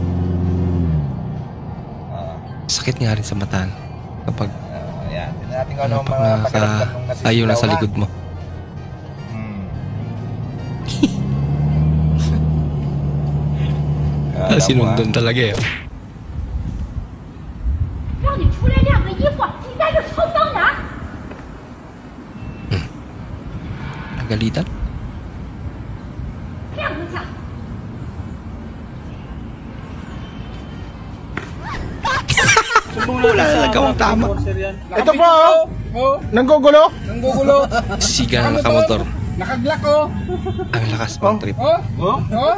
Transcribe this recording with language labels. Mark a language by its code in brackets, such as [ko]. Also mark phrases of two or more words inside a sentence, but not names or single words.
[tl] Sakit nga rin sa mata kapag Yan, tingnan natin kung ano ang mga pakiramdam ng nasisilaw. ayaw na sa likod mo. Sinundan talaga eh. [zh] 让你出来晾个衣服，你在这抽风呢？ [tl] Nagalitan? [zh] 晾一下。 [tl] Wala na nagawang tama. Ito po! Oh. Nanggugulo? Nanggugulo. Siga na nakamotor. Nakaglak oh. Ang lakas ng trip. Oh? Oh? Oh?